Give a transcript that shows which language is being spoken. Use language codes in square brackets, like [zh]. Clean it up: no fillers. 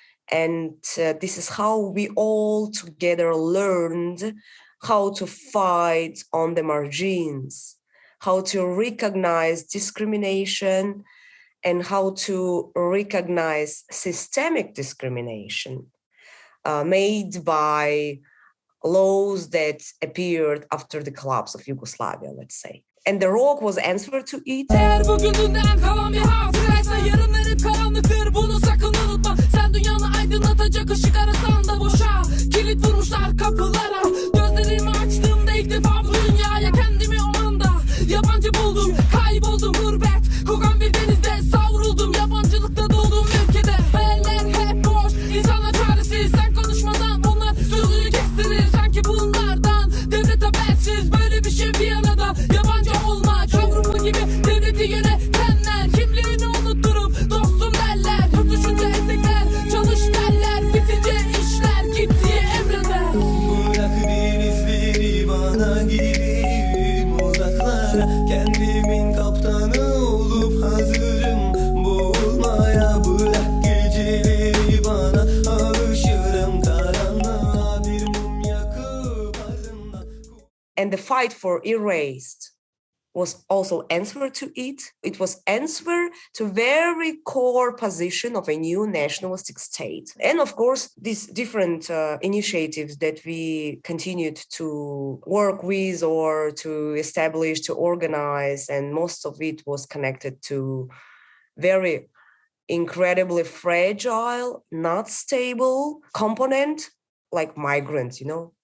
[en] And this is how we all together learned how to fight on the margins, how to recognize discrimination, and how to recognize systemic discrimination made by laws that appeared after the collapse of Yugoslavia, let's say. And the rock was answer to it. [tr] Eğer bugününden kalan bir hatıraysa yarınlar hep karanlıktır, bunu sakın unutma. Sen dünyanı aydınlatacak ışık arasan da boşa. Kilit vurmuşlar kapılara. Gözlerimi açtığımda ilk defa bu dünyaya kendimi o anda yabancı buldum. Kayboldum gurbet, kokan bir denizde savruldum. Yabancılıkta doğduğum ülkede hayaller hep boş, insanlar çaresiz. Sen konuşmadan onlar sözünü kestirir. Sanki bunlardan devlet habersiz, böyle bir şey bir arada. Yabancı olma kavramı gibi devleti yönetenler kimliğini unutturup dostum derler. Tutuşunca etekler, çalış derler, bitince işler git diye emreder. Bırak denizleri bana gideyim uzaklara, kendimin kaptanı olup hazırım boğulmaya. Bırak geceleri bana, alışırım karanlığa, bir mum yakıp ardından. [en] And the fight for erased was also answer to it. It was answer to very core position of a new nationalistic state. And of course, these different initiatives that we continued to work with or to establish, to organize, and most of it was connected to very incredibly fragile, not stable component like migrants, you know.